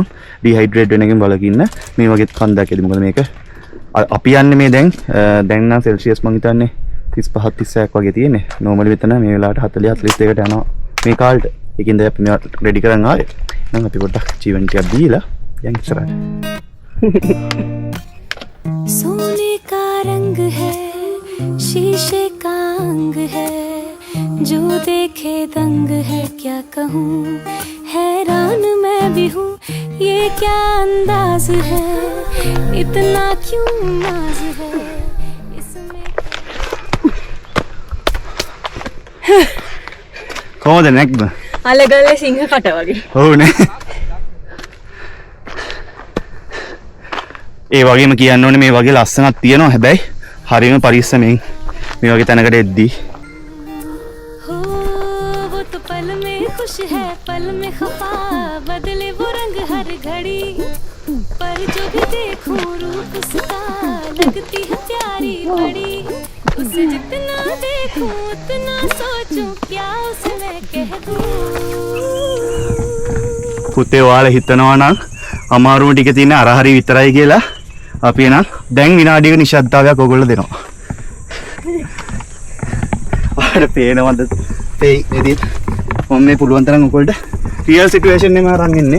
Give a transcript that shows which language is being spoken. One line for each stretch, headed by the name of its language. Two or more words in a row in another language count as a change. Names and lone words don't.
Sinhala: ඩිහයිඩ්‍රේට් වෙන එකෙන් වලකින්න මේ වගේ කන්දක්ෙදි. මොකද මේක අපි යන්නේ මේ දැන් නම් සෙල්සියස් මං හිතන්නේ 35 36ක් වගේ තියෙන්නේ. නෝමලි මෙතන මේ වෙලාවට 40 42කට යනවා මේ කාලට. ඒකින්ද අපි මේවා රෙඩි කරන් ආවේ. නම් අපි පොඩ්ඩක් ජීවන ටිකක් දීලා යන් ඉස්සරහට.
Hindi: सोने का रंग है शीशे का अंग है जो देखे दंग है क्या कहूँ हैरान मैं भी हूँ ये क्या अंदाज है इतना क्यों नाज है इसमें
Sinhala: කොහොමද නැක්ද? අලගල්ලේ සිංහ කට වගේ. ඔව් නේ. ඒ වගේම කියන්න ඕනේ මේ වගේ ලස්සනක් තියෙනවා. හැබැයි හරියම පරිස්සමෙන් මේ වගේ තැනකට එද්දී
Hindi: हो वो तो पल में खुश है पल में खफा बदले वो रंग हर घड़ी पर जो भी देखूं रूप उसका लगती है प्यारी बड़ी उसे जितना देखूं उतना सोचूं क्या उसे मैं कह दूं
Sinhala: පුතේ ඔයාලා හිතනවා නම් අමාරුම ටික තියෙන අර හරි විතරයි කියලා අපි එනම් දැන් විනාඩියක නිශ්ශබ්දතාවයක් ඔයගොල්ලෝ දෙනවා. ඔයාලට පේනවද? පේයි මම මේ පුළුවන් තරම් ඔයගොල්ලන්ට
English: real situation
Sinhala: එකම අරන් ඉන්නේ.